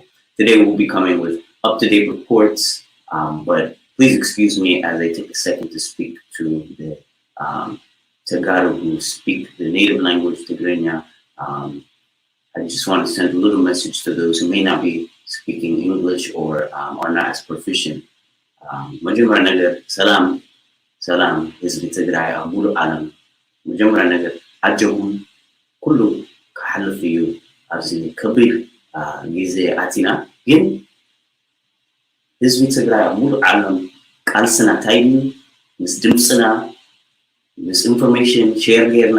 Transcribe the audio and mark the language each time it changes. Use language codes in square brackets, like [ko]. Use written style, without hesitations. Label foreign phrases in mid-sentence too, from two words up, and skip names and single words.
[en] Today we'll be coming with up-to-date reports, but please excuse me as I take a second to speak to the Tagaru who speak the native language Tigrinya. I just want to send a little message to those who may not be speaking English or are not as proficient. [ti] መጀመሪያ ነገር ሰላም ህዝቢ ትግራይ ኣብ ሙሉእ ዓለም መጀመሪያ ነገር ዓጀቡን ኩሉ ክሓልፍ እዩ ኣብዚ ከቢድ ግዜ ኣቲና ግን ህዝቢ ትግራይ ኣብ ሙሉእ ዓለም ቃልስና እንታይ እዩ ምስ ድምፅና ምስ ኢንፎርሜሽን ሼር ጌርና